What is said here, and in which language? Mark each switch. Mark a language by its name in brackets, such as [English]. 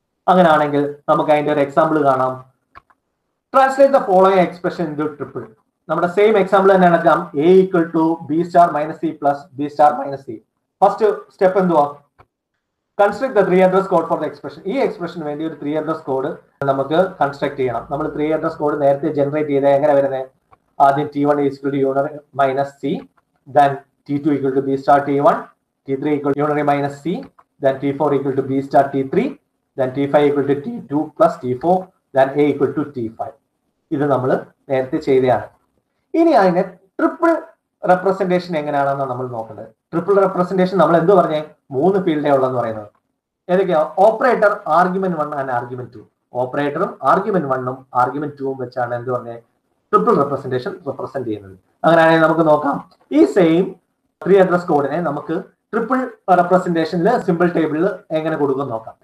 [Malayalam] അങ്ങനെയാണെങ്കിൽ നമുക്ക് അതിന്റെ ഒരു എക്സാമ്പിൾ കാണാം. [English] Translate the following expression into triple. [Malayalam] നമ്മുടെ സെയിം എക്സാമ്പിൾ തന്നെ എടുക്കാം. [English] a equal to b star minus c plus b star minus c. [Malayalam] First step എന്തുവാ? [English] Construct the 3 address code for the expression. [Malayalam] ഈ എക്സ്പ്രഷന് വേണ്ടി ഒരു 3 അഡ്രസ് കോഡ് നമുക്ക് construct ചെയ്യണം. നമ്മൾ 3 അഡ്രസ് കോഡ് നേരത്തെ ജനറേറ്റ് ചെയ്ത് എങ്ങനെ വരുന്നത്? [English] ആദ്യം t1 equal to unary minus c, then t2 equal to b star t1, t3 equal to unary minus c, then t4 equal to b star t3, then t5 equal to t2 plus t4, then a equal to t5. [Malayalam] ഇത് നമ്മൾ നേരത്തെ ചെയ്തതാണ്. ഇനി അതിനെ triple representation എങ്ങനെയാണെന്ന് നമ്മൾ നോക്കേണ്ടത്. Triple representation നമ്മൾ എന്ത് പറഞ്ഞേ? 3 ഫീൽഡേ ഉള്ളതെന്ന് പറയുന്നത്. ഏതൊക്കെയാ? Operator, argument 1 and argument 2. ഓപ്പറേറ്ററും argument 1ഉം argument 2ഉം വെച്ചാണ് എന്ത് പറഞ്ഞേ? ട്രിപ്പിൾ റെപ്രസെന്റേഷൻ റെപ്രസെന്റ് ചെയ്യുന്നത്. അങ്ങനെയാണെങ്കിൽ നമുക്ക് നോക്കാം. ഈ സെയിം 3 അഡ്രസ് കോഡിനെ നമുക്ക് ട്രിപ്പിൾ റെപ്രസെന്റേഷനിൽ സിമ്പിൾ ടേബിളിൽ എങ്ങനെ കൊടുക്കും നോക്കാം.